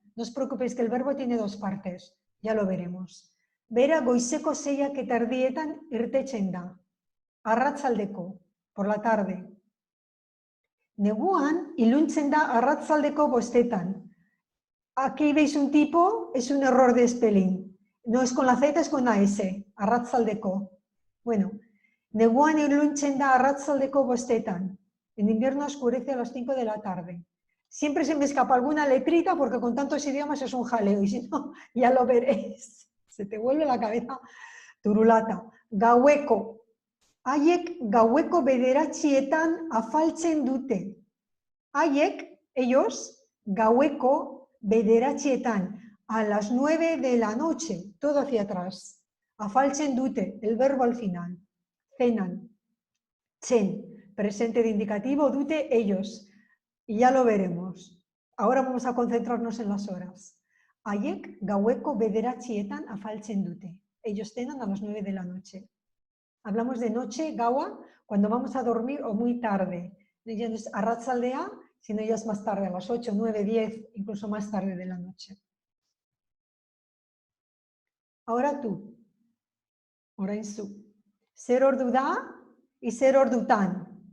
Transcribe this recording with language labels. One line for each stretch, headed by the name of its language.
Spanish: No os preocupéis que el verbo tiene dos partes. Ya lo veremos.
Basque: Bera goizeko 6 eta erdietan irtetzen da. Arratsaldeko,
Spanish: por la tarde.
Basque: Neguan iluntzen da arratsaldeko bostetan.
Spanish: Aquí veis un tipo, es un error de spelling. No es con la Z, es con la S. Arratsaldeko.
Basque: Bueno, neguan iluntzen da arratsaldeko bostetan.
Spanish: En invierno oscurece a las 5 de la tarde. Siempre se me escapa alguna letrita porque con tantos idiomas es un jaleo y si no, ya lo veréis. Se te vuelve la cabeza turulata.
Basque: Gaueko. Haiek gaueko bederatzietan afaltzen dute.
Spanish: Haiek, ellos,
Basque: gaueko bederatzietan,
Spanish: a las 9 de la noche, todo hacia atrás.
Basque: Afaltzen dute,
Spanish: el verbo al final. Cenan. Chen, presente de indicativo, dute, ellos. y ya lo veremos. Ahora vamos a concentrarnos en las horas.
Basque: Haiek gaueko bederatzietan afaltzen dute.
Spanish: Ellos cenan a las 9 de la noche. Hablamos de noche, gaua, cuando vamos a dormir o muy tarde. Ya no es arratzaldea, sino ya es más tarde, a las 8, 9, 10, incluso más tarde de la noche. Ahora tú.
Basque: Orain zu. Zer ordu da y zer ordutan.